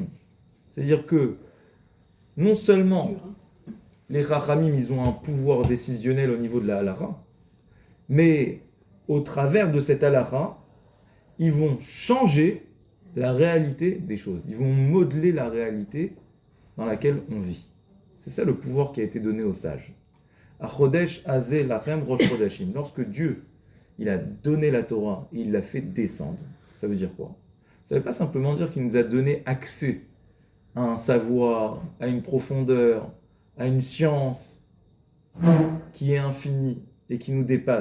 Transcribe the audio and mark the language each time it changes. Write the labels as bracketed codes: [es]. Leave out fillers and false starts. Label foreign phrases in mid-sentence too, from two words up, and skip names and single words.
[fr] C'est-à-dire que non seulement les Chachamim, ils ont un pouvoir décisionnel au niveau de la halakha, mais au travers de cette halakha, ils vont changer la réalité des choses. Ils vont modeler la réalité dans laquelle on vit. C'est ça le pouvoir qui a été donné aux sages. [he] החודש הזה לכם ראש חודשים. [fr] Lorsque Dieu, il a donné la Torah, il l'a fait descendre. Ça veut dire quoi? Ça ne veut pas simplement dire qu'il nous a donné accès à un savoir, à une profondeur, à une science qui est infinie et qui nous dépasse.